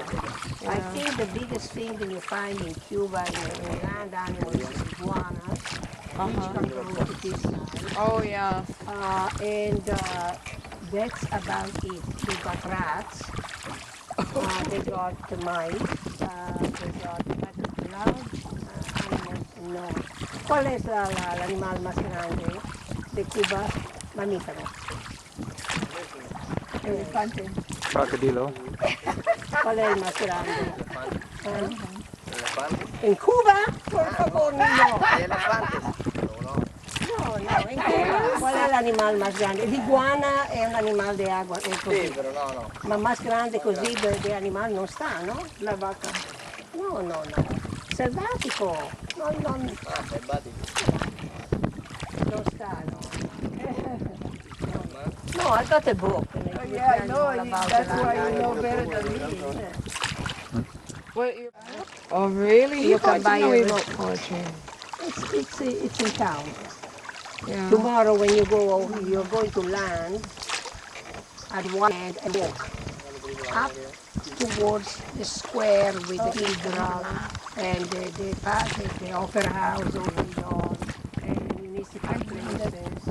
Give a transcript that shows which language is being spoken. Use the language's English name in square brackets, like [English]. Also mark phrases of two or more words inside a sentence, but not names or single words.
[English] I think the biggest thing that you find in Cuba in land animals is iguanas, which come from this side. Oh, yeah. And that's about it. They got rats, they got mice, they got large animals. No. [Spanish] ¿Cuál es el animal más grande de Cuba? Mamífero. Elefante. Crocodilo. ¿Cuál es el más grande? Elefante. ¿En Cuba? Por favor, no. Hay elefantes. No, en Cuba. ¿Cuál es el animal más grande? [Italian] L'iguana è un animale di acqua, è così. [Spanish] Sí, pero no. [Italian] Ma [Spanish] más grande [Italian] così di animale non sta, no? [Spanish] La vaca. [Italian] No. Selvatico. Non sta, no. [English] No, I got a book. Oh, yeah, I know. That's why you know better than me. Oh, really? He You thought can buy you knew everything. about poetry. It's in town. Yeah. Tomorrow when you go over, you're going to land at one end and walk up towards the square with the cathedral and the opera house over beyond and the municipal places.